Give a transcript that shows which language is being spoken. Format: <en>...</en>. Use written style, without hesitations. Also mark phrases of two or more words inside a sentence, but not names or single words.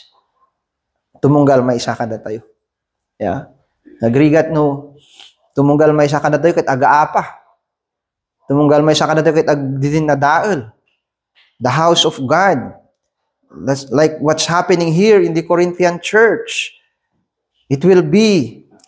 <ilo>Tumunggal may isa kada tayo.</ilo> <en>Yeah.</en> <ilo>Nagrigat no, tumunggal may isa kada tayo ket agaapa. Tumunggal may isa kada tayo ket agdidin na dael.</ilo> <en>The house of God. That's like what's happening here in the Corinthian church. It will be</en>